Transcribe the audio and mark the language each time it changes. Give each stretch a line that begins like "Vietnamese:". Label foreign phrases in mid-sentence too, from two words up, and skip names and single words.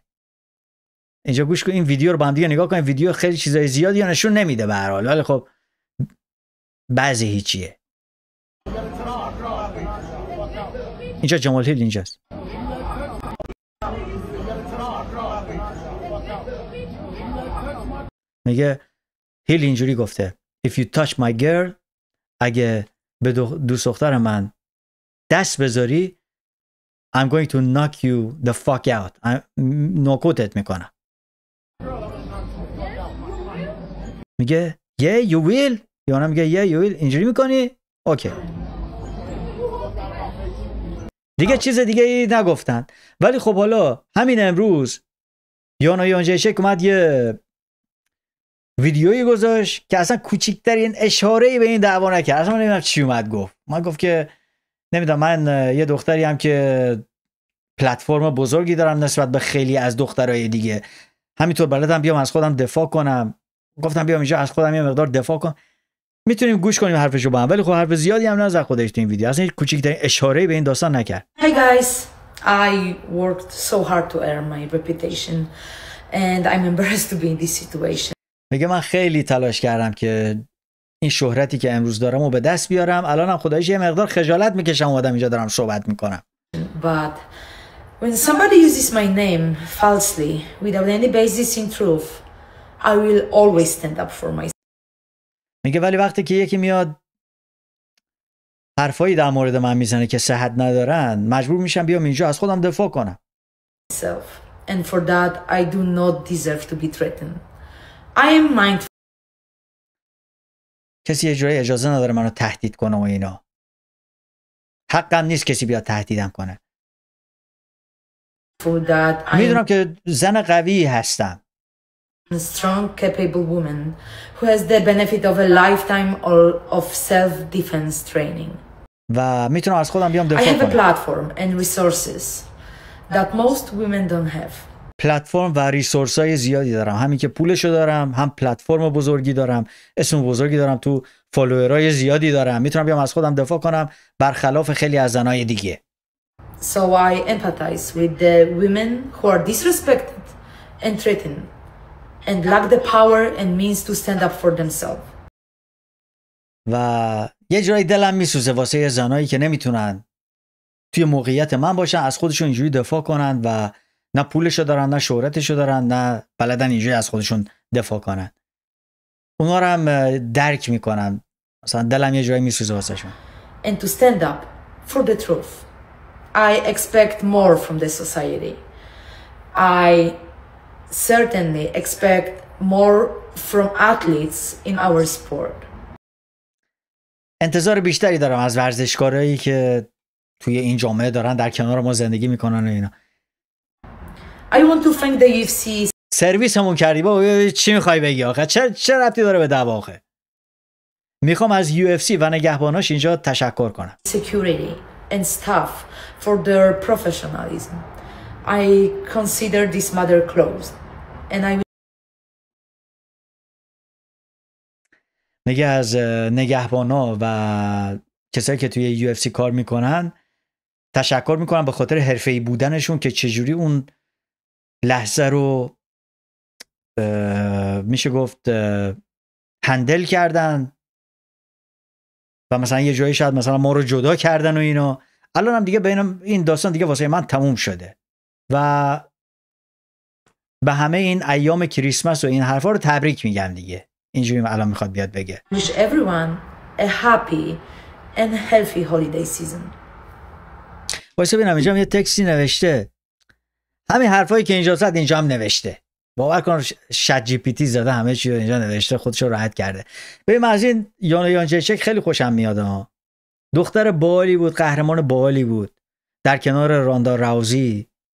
Persian: اینجا گوش کن، این ویدیو رو با هم دیگه نگاه کن. ویدیو خیلی چیزای زیادی نشون نمیده به هر حال، ولی خب بعضی هیچیه. اینجا جمال هیل اینجاست. میگه هیل اینجوری گفته
English: If you touch my girl،
Persian: اگه به دوست دختر من دست بذاری
English: I'm going to knock you the fuck out،
Persian: نوکوتت میکنم.
English: میگه yeah you will، یانا میگه yeah you will،
Persian: اینجوری میکنی؟ اوکی. دیگه چیز دیگه ای نگفتن. ولی خب حالا همین امروز یانا یانجیچک اومد یه ویدیویی گذاشت که اصلا کوچکترین اشاره‌ای به این دعوا نکرد. اصلا من نمیدونم چی اومد گفت. من گفت که نمیدونم، من یه دختری هم که پلتفرم بزرگی دارم نسبت به خیلی از دخترای دیگه، همینطور بلدم بیام از خودم دفاع کنم. گفتم بیام اینجا از خودم یه مقدار دفاع کنم. میتونیم گوش کنیم حرفشو با هم، ولی خب حرف زیادی هم نزد خودش تو این ویدیو. اصلا کوچکترین اشاره‌ای به این داستان نکرد.
English: Hi guys, I worked so hard to earn my reputation and I'm embarrassed to be in this situation.
Persian: میگه من خیلی تلاش کردم که این شهرتی که امروز دارم رو به دست بیارم. الانم خداییش یه مقدار خجالت میکشم اومدم اینجا دارم صحبت میکنم.
English: But when somebody uses my name falsely without any basis in truth, I will always stand up for myself.
Persian: میگه ولی وقتی که یکی میاد حرفایی در مورد من میزنه که صحت ندارن، مجبور میشم بیام اینجا از خودم دفاع کنم.
English: And for that I do not deserve to be threatened. I am mindful.
Persian: کسی یه جوری اجازه نداره منو تهدید کنه و اینا. حقم نیست کسی بیاد تهدیدم کنه. میدونم که زن قوی هستم.
English: A strong, capable woman who has the benefit of a lifetime of self-defense training.
Persian: و میتونم از خودم بیام دفاع کنم.
English: I have a platform and resources that most women don't have.
Persian: پلتفرم و ریسورس های زیادی دارم، همین که پولشو دارم، هم پلتفرم بزرگی دارم، اسم بزرگی دارم، تو فالوورای زیادی دارم، میتونم بیام از خودم دفاع کنم برخلاف خیلی از زنای دیگه.
English: So I empathize with the women who are disrespected and threatened and lack the power and means to stand up for themselves.
Persian: و یه جایی دلم میسوزه واسه زنایی که نمیتونن توی موقعیت من باشن، از خودشون اینجوری دفاع کنن و نه پولشو دارن، نه شهرتشو دارن، نه بلدن اینجوری از خودشون دفاع کنن. اونا رو هم درک میکنم، مثلا دلم یه جایی میسوزه واسه شون.
English: And to stand up for the truth. I expect more from the society. I certainly expect more from athletes in our sport.
Persian: انتظار بیشتری دارم از ورزشکارایی که توی این جامعه دارن در کنار ما زندگی میکنن و اینا.
English: I want to thank the UFC.
Persian: سرویس همون کردی با چی میخوای بگی آخه؟ چه ربطی داره به دعوا آخه؟ میخوام از UFC و نگهباناش اینجا تشکر کنم.
English: Security and staff for their professionalism. I consider this matter closed and I
Persian: میگه از نگهبانا و کسایی که توی UFC کار میکنن تشکر میکنم به خاطر حرفه‌ای بودنشون که چجوری اون لحظه رو میشه گفت هندل کردن و مثلا یه جایی شاید مثلا ما رو جدا کردن و اینا. الان هم دیگه بین این داستان دیگه واسه من تموم شده و به همه این ایام کریسمس و این حرفا رو تبریک میگم دیگه. اینجوری الان میخواد بیاد بگه.
English: wish everyone a happy and healthy holiday season.
Persian: واسه ببینم اینجا یه تکستی نوشته. همین حرفایی که اینجا زد اینجا هم نوشته. باور کن چت جی پی تی زده همه چی رو اینجا نوشته، خودش رو راحت کرده. ببین من از این یانا یانجچک خیلی خوشم میاد ها. دختر باحالی بود، قهرمان باحالی بود در کنار راندا راوزی.